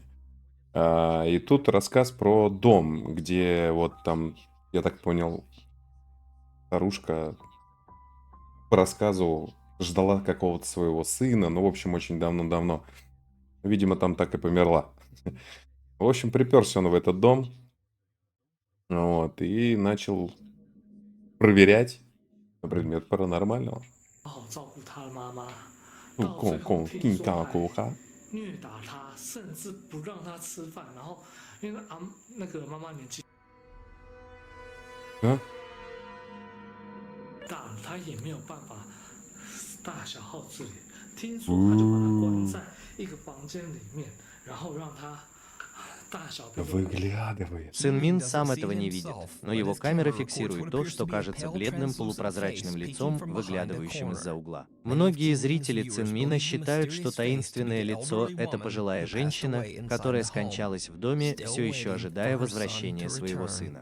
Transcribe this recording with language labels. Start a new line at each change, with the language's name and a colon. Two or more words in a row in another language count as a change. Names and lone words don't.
Russian: И тут рассказ про дом, где вот там, я так понял, старушка по рассказу ждала какого-то своего сына, ну, в общем, очень давно-давно. Видимо, там так и померла. В общем, приперся он в этот дом, вот, и начал проверять на предмет паранормального.
Chinese: 好好照顾他的妈妈，
Russian: Ну,
Chinese: 到最后听说还
Russian: куха.
Chinese: 虐打他，甚至不让他吃饭，然后因为那个妈妈年纪啊？大了，他也没有办法大小号自理，听说他就把他关在一个房间里面，然后让他大小便。
Russian: Выглядывает. Сын Мин сам этого не видит, но его камера фиксирует то, что кажется бледным полупрозрачным лицом, выглядывающим из-за угла. Многие зрители Цин Мина считают, что таинственное лицо — это пожилая женщина, которая скончалась в доме, все еще ожидая возвращения своего сына.